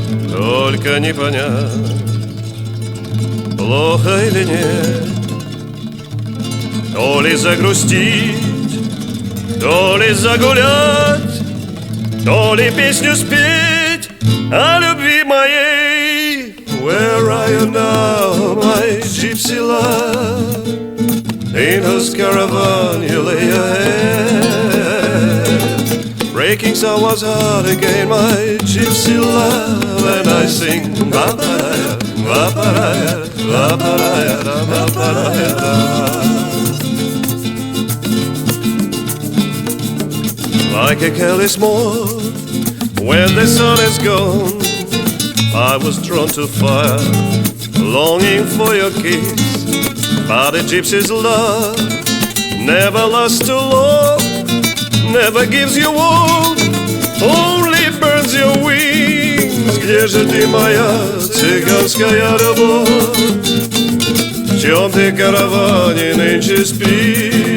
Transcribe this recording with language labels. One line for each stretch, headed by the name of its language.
Russian: только не понять, плохо или нет. То ли загрустить, то ли загулять, то ли песню спеть о любви моей.
English: Where are you now, my gypsy love? In whose caravan you lay your head, breaking someone's heart again, my gypsy love. And I sing ba-ba-da-ya, ba-ba-da-ya, ba-ba-da-ya, ba-ba-da-ya. Like a careless morn, when the sun is gone, I was drawn to fire, longing for your kiss. But a gypsy's love never lasts too long, never gives you warmth, only burns your wings.
Russian: Где же ты, моя цыганская любовь? В чем ты, караване, нынче спишь?